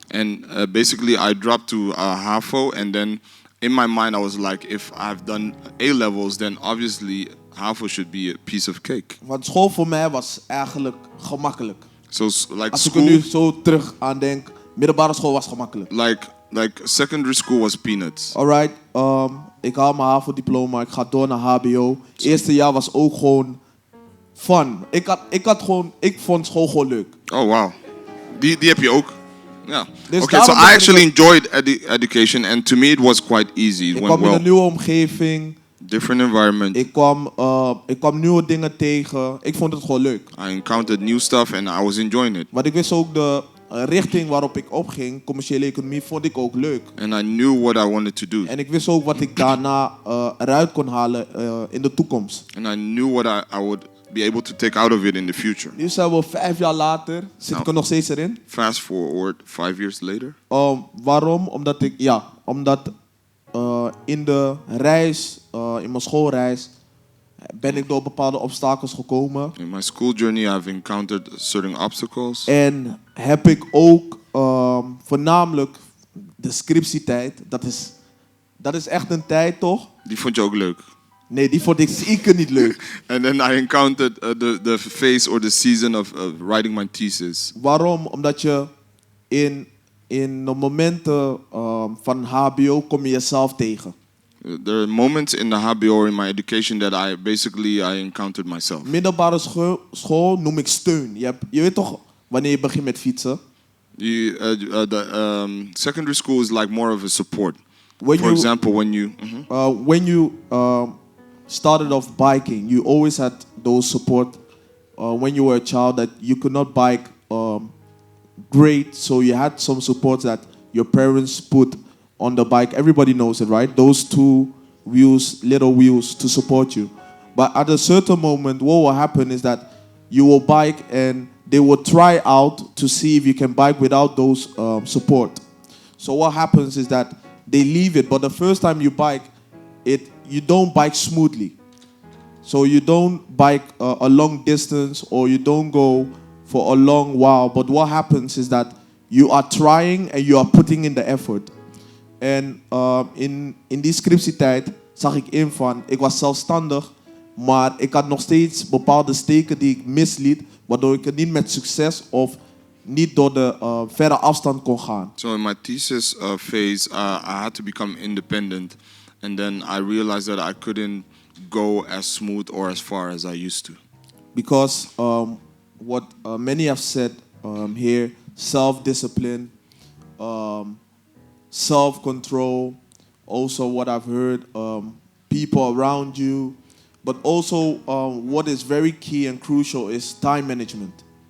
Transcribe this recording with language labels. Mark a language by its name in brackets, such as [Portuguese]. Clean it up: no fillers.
[English] And basically, I dropped to HAVO, and then in my mind, I was like, if I've done A levels, then obviously HAVO should be a piece of cake. [Dutch] Want school voor mij was eigenlijk gemakkelijk. [English] So like [Dutch] Als ik er nu school, zo terug aan denk, middelbare school was gemakkelijk. [English] like secondary school was peanuts. [Dutch] Alright, ik haal mijn HAVO-diploma, ik ga door naar HBO. Eerste jaar was ook gewoon fun. Ik vond school gewoon leuk. Oh wow, die heb je ook. Yeah. Dus [English] Okay, so [Dutch] daarom [English] I [Dutch] ben ik [English] actually [Dutch] ook- [English] enjoyed education, and to me it was quite easy. It [Dutch] Ik [English] went [Dutch] kwam in [English] well. [Dutch] een nieuwe omgeving, [English] Different environment. [Dutch] ik kwam nieuwe dingen tegen. Ik vond het gewoon leuk. [English] I encountered new stuff, and I was enjoying it. [Dutch] Want ik wist ook de richting waarop ik opging, commerciële economie, vond ik ook leuk. [English] And I knew what I wanted to do. [Dutch] En ik wist ook wat ik daarna eruit kon halen in de toekomst. [English] And I knew what I would be able to take out of it in the future. [Dutch] Nu zijn we 5 jaar later, zit ik er nog steeds erin. [English] Fast forward 5 years later. [Dutch] Waarom? Omdat in de reis, in mijn schoolreis, ben ik door bepaalde obstakels gekomen. [English] In my school journey, I've encountered certain obstacles. [Dutch] En heb ik ook voornamelijk de scriptietijd. Dat is echt een tijd, toch? Die vond je ook leuk. Nee, die vond ik zeker niet leuk. [English] And then I encountered the phase or the season of writing my thesis. [Dutch] Waarom? Omdat je in de momenten van HBO kom je jezelf tegen. [English] There are moments in the HBO or in my education that I encountered myself. [Dutch] Middelbare school noem ik steun. Je weet toch wanneer je begint met fietsen? [English] The secondary school is like more of a support. When For you- example, when you started off biking, you always had those support when you were a child that you could not bike great, so you had some support that your parents put on the bike. Everybody knows it, right? Those 2 wheels, little wheels to support you. But at a certain moment, what will happen is that you will bike and they will try out to see if you can bike without those support. So what happens is that they leave it, but the first time you bike, you don't bike smoothly. So you don't bike a long distance or you don't go for a long while. But what happens is that you are trying and you are putting in the effort. [Dutch] En in die scriptietijd zag ik in van, ik was zelfstandig, maar ik had nog steeds bepaalde steken die ik misliet, waardoor ik het niet met succes of niet door de verre afstand kon gaan. [English] So in my thesis phase, I had to become independent, and then I realized that I couldn't go as smooth or as far as I used to. Because what many have said here, self-discipline, self-control, also what I've heard, people around you, but also what is very key and crucial is time management.